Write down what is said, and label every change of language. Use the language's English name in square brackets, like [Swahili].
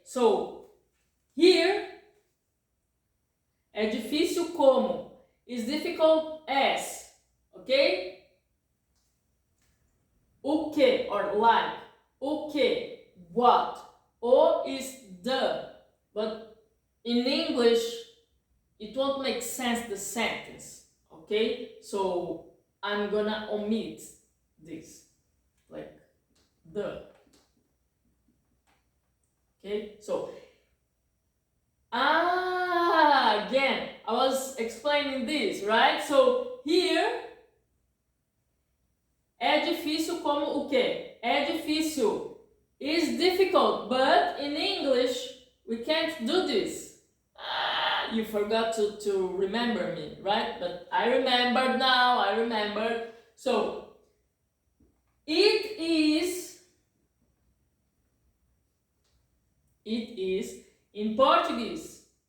[English] So here [Portuguese] é difícil como, [English] is difficult as, ok? [Portuguese] O que, [English] or like, [Portuguese] o que, [English] what, o is the, but in English it won't make sense the sentence, okay? So I'm gonna omit this, like the. Okay, so again, I was explaining this, right? So here [Portuguese] é difícil como o quê? É difícil [English] is difficult, but in English we can't do this. You forgot to remember me, right? But I remembered now, I remembered. So it is in Portuguese.